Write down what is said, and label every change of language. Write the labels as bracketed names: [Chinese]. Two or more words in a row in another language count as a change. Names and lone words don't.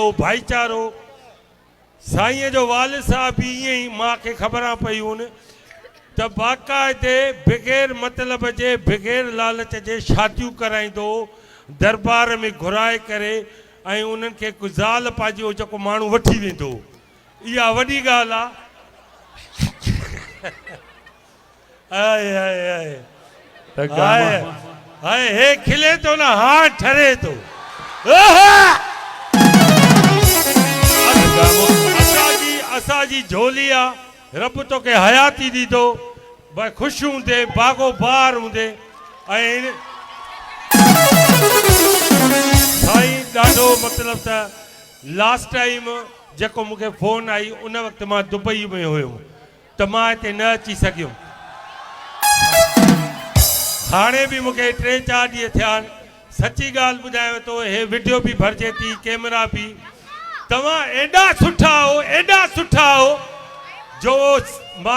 [Sindhi] भाईचारो साईं जो वालिद साहब भी ईअं ई मूंखे ख़बरां पयूं त बाक़ाइदे बग़ैर मतलब जे बग़ैर लालच जे शादियूं कराईंदो दरबार में घुराए करे ऐं उन्हनि खे ज़ाल पाजियो जेको माण्हू वठी वेंदो इहा वॾी ॻाल्हि आहे हाय हे खिले तो ना हाँ ठरे तो असाजी झोली आ रब तो के हयाती दी दो भाई खुश हूंदे बागो बार हूंदे साईं ॾाढो मतलब त [English] last time [Sindhi] जेको मूंखे फोन आई उन वक्त मां दुबई में हुयुमि त मां हिते न अची सघियुमि हाणे भी मूंखे 3-4 ॾींहं थिया आहिनि सची ॻाल्हि ॿुधायांव थो हे वीडियो भी भरिजे थी कैमरा भी तव्हां एॾा सुठा हो जो मां